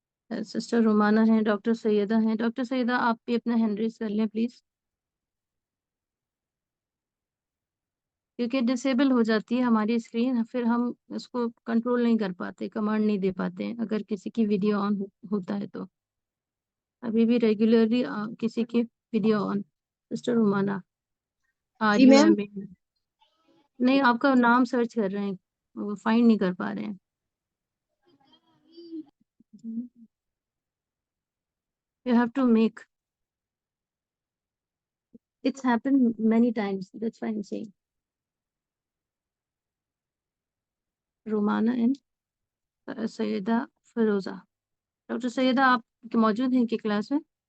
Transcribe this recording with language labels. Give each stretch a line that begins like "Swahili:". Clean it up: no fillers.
Hindi: Sister रुमाना है, doctor Syeda हैं। Doctor Syeda आप भी अपना हैंड रेस कर लें प्लीज, क्योंकि डिसेबल हो जाती है हमारी स्क्रीन, फिर हम इसको कंट्रोल नहीं कर पाते, कमांड नहीं दे पाते हैं अगर किसी की वीडियो ऑन होता है तो। अभी भी रेगुलरली किसी की video on. Sister Rumana, R G you ma'am. M A? नहीं, आपका नाम सर्च कर रहे हैं, वो फाइंड नहीं कर पा रहे हैं।
English: You have to make, it's happened many times, that's why I'm saying.
Hindi: Romana and Syeda Firoza. Doctor Syeda आप मौजूद हैं कि क्लास में?